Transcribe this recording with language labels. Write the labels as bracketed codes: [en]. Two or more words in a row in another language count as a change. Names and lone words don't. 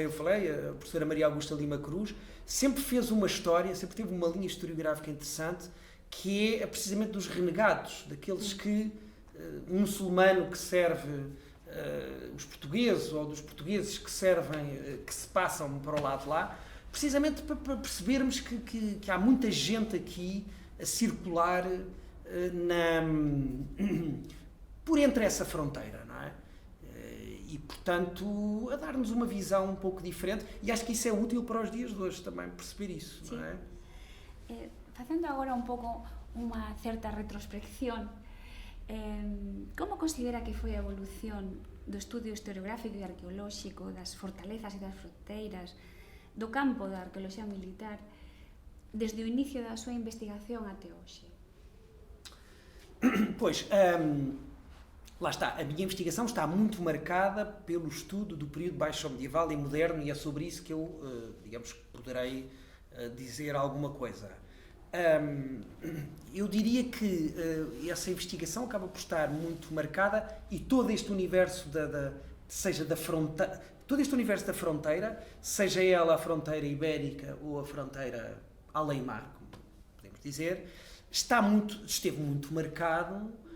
[pt] eu falei, a professora Maria Augusta Lima Cruz, sempre fez uma história, sempre teve uma linha historiográfica interessante, que é precisamente dos renegados, daqueles que, um muçulmano que serve os portugueses, ou dos portugueses que servem, que se passam para o lado de lá, precisamente para percebermos que há muita gente aqui a circular por entre essa fronteira, não é? E, portanto, a dar-nos uma visão um pouco diferente, e acho que isso é útil para os dias de hoje também, perceber isso, Sim. Não é? [gl] Facendo agora un pouco unha certa retrospección, como considera que foi a evolución do estudio historiográfico e arqueolóxico das fortalezas e das fronteiras do campo da arqueoloxía militar desde o inicio da súa investigación até hoxe? [pt] Pois, lá está, a minha investigação está muito marcada pelo estudo do período baixo-medieval e moderno, e é sobre isso que eu, digamos, poderei dizer alguma coisa. Eu diria que essa investigação acaba por estar muito marcada, e todo este universo todo este universo da fronteira, seja ela a fronteira ibérica ou a fronteira além-mar, como podemos dizer, esteve muito marcado